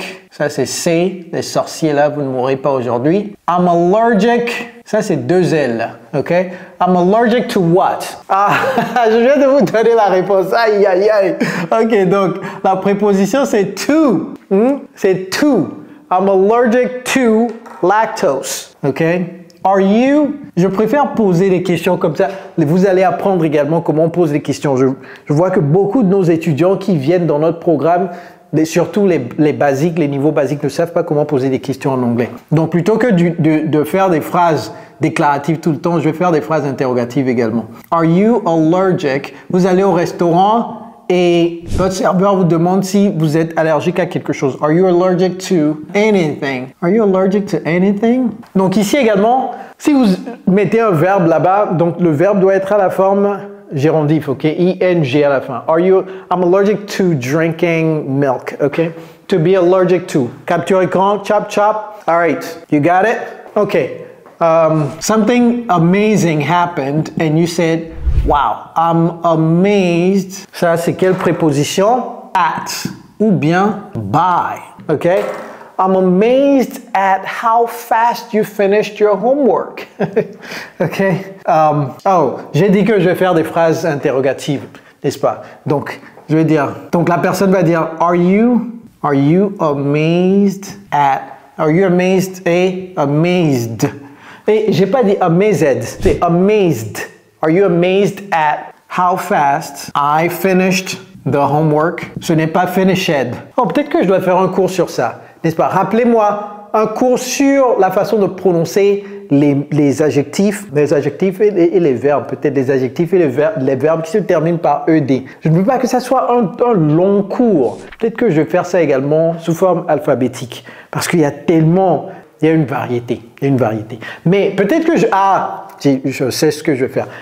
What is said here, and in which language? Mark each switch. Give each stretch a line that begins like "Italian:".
French: Ça c'est C, les sorciers là, vous ne mourrez pas aujourd'hui.
English: I'm allergic.
French: Ça c'est 2 L,
English: ok? I'm allergic to what?
French: Je viens de vous donner la réponse. Aïe, aïe, aïe. Ok, donc la préposition c'est to. C'est to.
English: I'm allergic to lactose, ok? Are you?
French: Je préfère poser des questions comme ça. Vous allez apprendre également comment on pose des questions. Je vois que beaucoup de nos étudiants qui viennent dans notre programme, surtout les basiques, les niveaux basiques, ne savent pas comment poser des questions en anglais. Donc, plutôt que de faire des phrases déclaratives tout le temps, je vais faire des phrases interrogatives également.
English: Are you allergic?
French: Vous allez au restaurant et votre serveur vous demande si vous êtes allergique à quelque chose.
English: Are you allergic to anything? Are you allergic to anything?
French: Donc ici également, si vous mettez un verbe là-bas, donc le verbe doit être à la forme gérondif, ok? ING à la fin.
English: I'm allergic to drinking milk, ok? To be allergic to.
French: Capture écran, chop chop.
English: All right, you got it? Okay. Something amazing happened and you said, wow, I'm amazed.
French: Ça, c'est quelle préposition? at ou bien by. OK?
English: I'm amazed at how fast you finished your homework. OK?
French: Oh, j'ai dit que je vais faire des phrases interrogatives, n'est-ce pas? Donc, je vais dire, donc la personne va dire,
English: are you amazed at, are you amazed
French: et amazed? Et j'ai pas dit amazed, c'est amazed.
English: Are you amazed at how fast I finished the homework?
French: Ce n'est pas finished. Oh, peut-être que je dois faire un cours sur ça, n'est-ce pas? Rappelez-moi un cours sur la façon de prononcer les adjectifs et les verbes, peut-être les adjectifs et les verbes qui se terminent par ED. Je ne veux pas que ça soit un long cours. Peut-être que je vais faire ça également sous forme alphabétique, parce qu'il y a tellement, il y a une variété, Mais peut-être que je sais ce que je vais faire.